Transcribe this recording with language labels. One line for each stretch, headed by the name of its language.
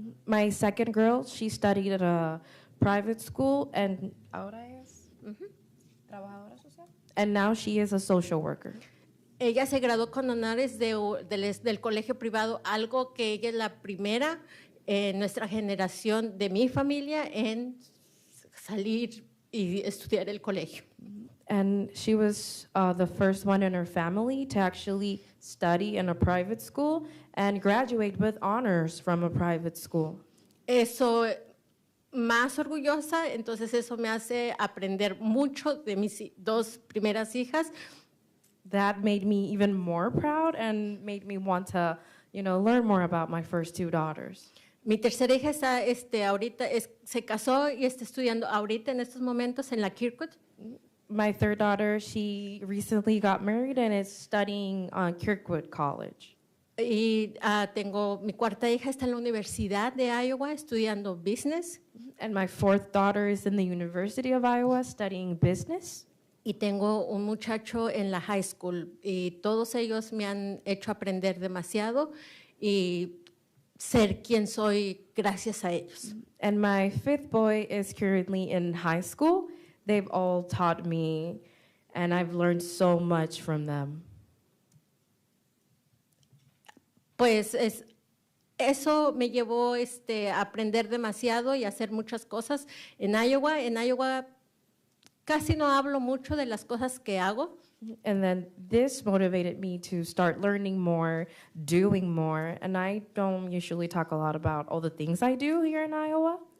English: My second girl, she studied at a private school, and
Spanish: ahora es trabajadora social.
English: And now she is a social worker.
Spanish: Ella se graduó con honores del colegio privado, algo que ella es la primera en nuestra generación de mi familia en salir y estudiar el colegio.
English: And she was the first one in her family to actually study in a private school and graduate with honors from a private school.
Spanish: Eso, más orgullosa, entonces eso me hace aprender mucho de mis 2 primeras hijas.
English: That made me even more proud and made me want to, learn more about my first 2 daughters.
Spanish: Mi tercera hija está, ahorita se casó y está estudiando ahorita en estos momentos en la Kirkwood.
English: My third daughter, she recently got married and is studying Kirkwood College.
Spanish: Y tengo mi cuarta hija está en la Universidad de Iowa estudiando business.
English: And my fourth daughter is in the University of Iowa studying business.
Spanish: Y tengo un muchacho en la high school. Y todos ellos me han hecho aprender demasiado y ser quien soy gracias a ellos.
English: And my fifth boy is currently in high school. They've all taught me, and I've learned so much from them.
Spanish: Pues eso me llevó a aprender demasiado y a hacer muchas cosas en Iowa. En Iowa casi no hablo mucho de las cosas que hago.
English: And then this motivated me to start learning more, doing more, and I don't usually talk a lot about all the things I do here in Iowa.